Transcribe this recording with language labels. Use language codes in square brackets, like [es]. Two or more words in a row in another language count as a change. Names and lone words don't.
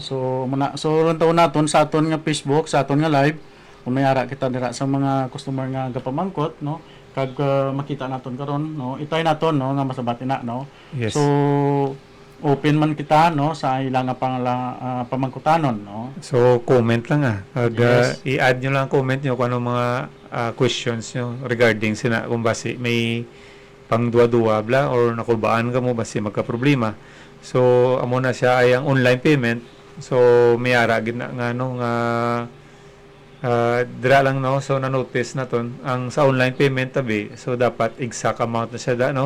[hil] So runtaw naton sa aton nga Facebook, sa aton nga live, kung may ara kita dira sa mga customer nga gapamangkot, no, kag makita naton karon, no, itay naton, no, nga masabati na, no. Yes. So open man kita, no, sa ilang nga pamangkutanon, no. So comment lang kag Yes. i-add nyo lang ang comment nyo kung ano mga questions nyo regarding sina kung basi may pang duwa-duwa bla or nakulbaan ka mo basi magka-problema. So amo na siya ay ang [en] online payment. [hil] So may ara gid na nga no nga dira lang no so na-notice naton ang sa [en] online payment [hil] tabi so dapat [en] exact amount [hil] na siya da no.